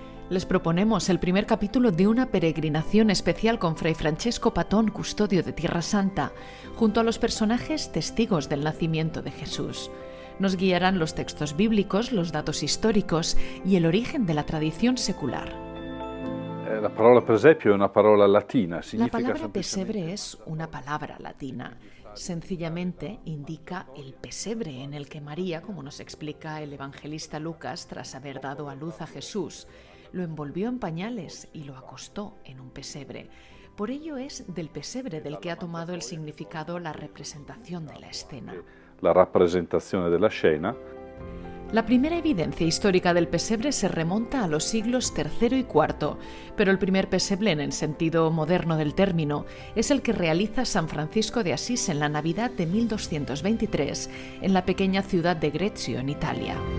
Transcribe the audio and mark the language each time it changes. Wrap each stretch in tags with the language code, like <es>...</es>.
<es>Les proponemos el primer capítulo de una peregrinación especial con Fray Francesco Patón, custodio de Tierra Santa, junto a los personajes testigos del nacimiento de Jesús. Nos guiarán los textos bíblicos, los datos históricos y el origen de la tradición secular. La palabra</es> <it>presepio è una parola latina.</it> <es>La palabra pesebre es una palabra latina. Sencillamente indica el pesebre en el que María, como nos explica el evangelista Lucas, tras haber dado a luz a Jesús, lo envolvió en pañales y lo acostó en un pesebre. Por ello es del pesebre del que ha tomado el significado la representación de la escena.</es> <it>La rappresentazione della scena.</it> <es>La primera evidencia histórica del pesebre se remonta a los siglos III y IV, pero el primer pesebre en el sentido moderno del término es el que realiza San Francisco de Asís en la Navidad de 1223 en la pequeña ciudad de Greccio, en Italia.</es>